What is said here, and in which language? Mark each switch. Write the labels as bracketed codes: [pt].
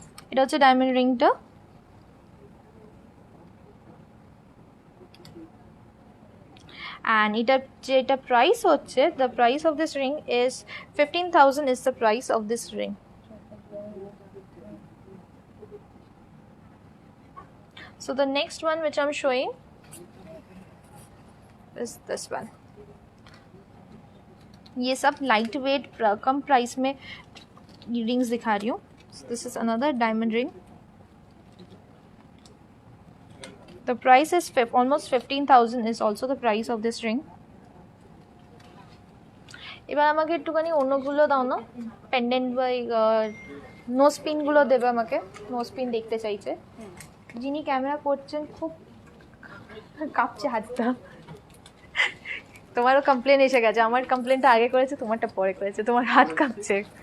[bn] এটা হচ্ছে ডায়মন্ড রিংটা. [en] and [bn] যেটা প্রাইস হচ্ছে, [en] The price of this ring is 15,000 is the price of this ring. So the next one which I'm showing is this one. [hi] ये सब light weight कम price में rings दिखा रही हूँ. [en] This is another diamond ring. The price is almost 15,000 is also the price of this ring. [bn] এবার আমাকে একটুখানি অন্যগুলো দাও না, পেন্ডেন্ট বা নোজ পিনগুলো দেবে আমাকে. নোজ পিন দেখতে চাইছে. যিনি ক্যামেরা করছেন খুব কাঁপছে হাতটা. তোমারও কমপ্লেন এসে গেছে. আমার কমপ্লেনটা আগে করেছে, তোমারটা পরে করেছে. তোমার হাত কাঁপছে.